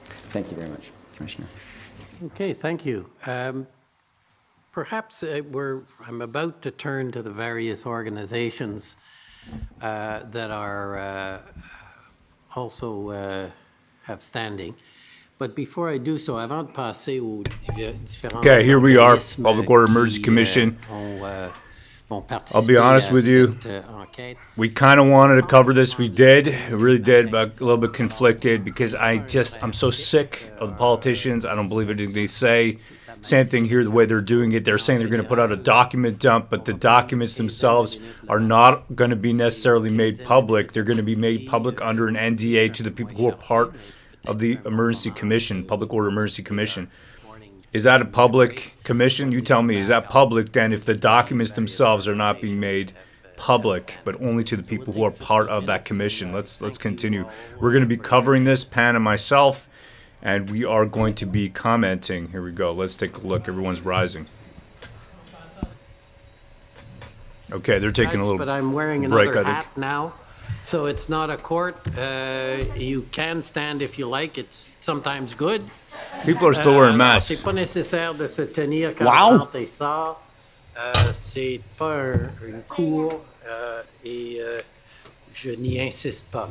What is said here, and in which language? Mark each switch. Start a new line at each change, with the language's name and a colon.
English: Thank you very much, Commissioner. Okay, thank you. Perhaps I'm about to turn to the various organizations that are also have standing. But before I do so,
French: avant de passer aux différents
English: Okay, here we are, Public Order Emergency Commission. I'll be honest with you, we kind of wanted to cover this. We did, really did, but a little bit conflicted because I'm so sick of the politicians. I don't believe anything they say. Same thing here, the way they're doing it. They're saying they're going to put out a document dump, but the documents themselves are not going to be necessarily made public. They're going to be made public under an NDA to the people who are part of the Emergency Commission, Public Order Emergency Commission. Is that a public commission? You tell me. Is that public then if the documents themselves are not being made public, but only to the people who are part of that commission? Let's continue. We're going to be covering this, Pan and myself, and we are going to be commenting. Here we go. Let's take a look. Everyone's rising. Okay, they're taking a little break. But I'm wearing another hat now. So it's not a court. You can stand if you like. It's sometimes good. People are still wearing masks.
French: C'est pas nécessaire de se tenir quand on rentre et sort. C'est pas un cours et je n'y insiste pas.